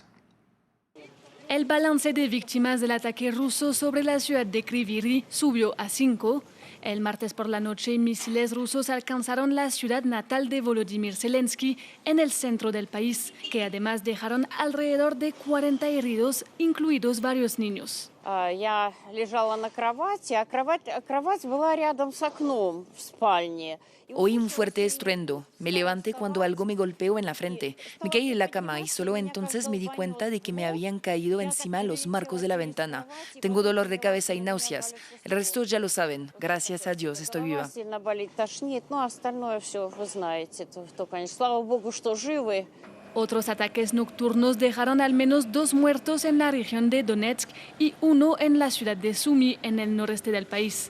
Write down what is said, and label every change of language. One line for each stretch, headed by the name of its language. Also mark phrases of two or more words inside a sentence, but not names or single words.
Spanish: El balance de víctimas del ataque ruso sobre la ciudad de Kryvyi Rih subió a 5. El martes por la noche, misiles rusos alcanzaron la ciudad natal de Volodymyr Zelensky en el centro del país, que además dejaron alrededor de 40 heridos, incluidos varios niños.
Russian: Я лежала на кровати, а кровать была рядом с окном в спальне.
Spanish: Oí un fuerte estruendo. Me levanté cuando algo me golpeó en la frente. Me caí de la cama y solo entonces me di cuenta de que me habían caído encima los marcos de la ventana. Tengo dolor de cabeza y náuseas. El resto ya lo saben. Gracias a Dios estoy viva. Otros ataques nocturnos dejaron al menos 2 muertos en la región de Donetsk y 1 en la ciudad de Sumy, en el noreste del país.